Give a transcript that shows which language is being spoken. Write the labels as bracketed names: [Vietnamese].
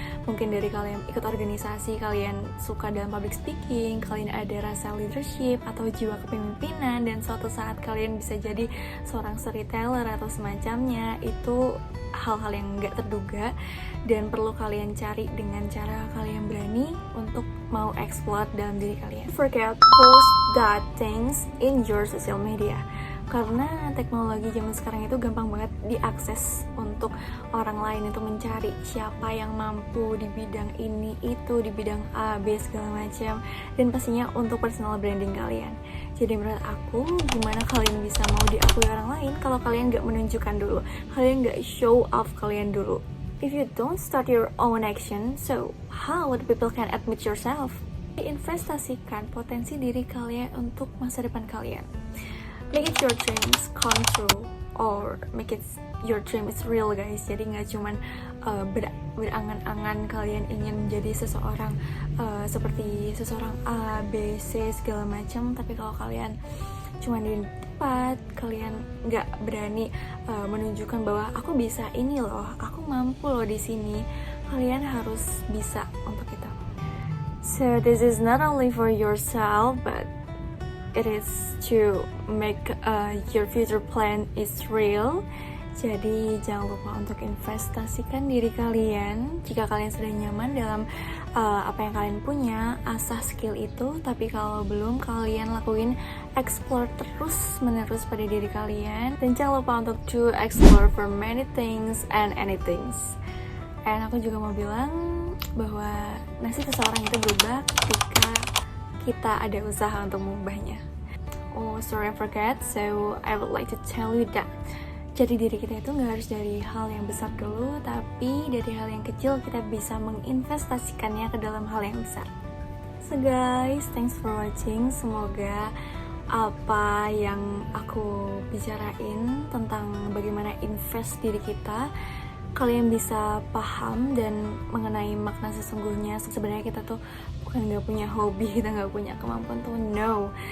[Indonesian] Mungkin dari kalian ikut organisasi, kalian suka dalam public speaking, kalian ada rasa leadership atau jiwa kepemimpinan, dan suatu saat kalian bisa jadi seorang storyteller atau semacamnya. Itu hal-hal yang gak terduga dan perlu kalian cari dengan cara kalian berani untuk mau explore dalam diri kalian. [English] Forget post that things in your social media. [Indonesian] Karena teknologi zaman sekarang itu gampang banget diakses untuk orang lain itu mencari siapa yang mampu di bidang ini, itu, di bidang A, B, segala macam. Dan pastinya untuk personal branding kalian. Jadi menurut aku, gimana kalian bisa mau diakui orang lain kalau kalian gak menunjukkan dulu, kalian gak show off kalian dulu. [English] If you don't start your own action, so how would people can admit yourself? [Indonesian] Investasikan potensi diri kalian untuk masa depan kalian. [English] Make it your dreams come true, or make it your dream is real guys. [Indonesian] Jadi nggak cuman berangan-angan kalian ingin menjadi seseorang seperti seseorang A, B, C segala macam, tapi kalau kalian cuma di tempat, kalian nggak berani menunjukkan bahwa aku bisa ini loh, aku mampu loh di sini, kalian harus bisa untuk itu. [English] So this is not only for yourself, but it is to make your future plan is real. [Indonesian] Jadi jangan lupa untuk investasikan diri kalian. Jika kalian sudah nyaman dalam apa yang kalian punya, asah skill itu. Tapi kalau belum, kalian lakuin explore terus menerus pada diri kalian. Dan jangan lupa untuk [English] to explore for many things and anything. [Indonesian] Dan aku juga mau bilang bahwa nasib seseorang itu berubah ketika kita ada usaha untuk mengubahnya. [English] Oh, sorry I forget. So I would like to tell you that [Indonesian] jadi diri kita itu nggak harus dari hal yang besar dulu, tapi dari hal yang kecil kita bisa menginvestasikannya ke dalam hal yang besar. [English] So guys, thanks for watching. [Indonesian] Semoga apa yang aku bicarain tentang bagaimana invest diri kita, kalian bisa paham dan mengenai makna sesungguhnya. Sebenarnya kita tuh bukan nggak punya hobi, kita nggak punya kemampuan tuh, no.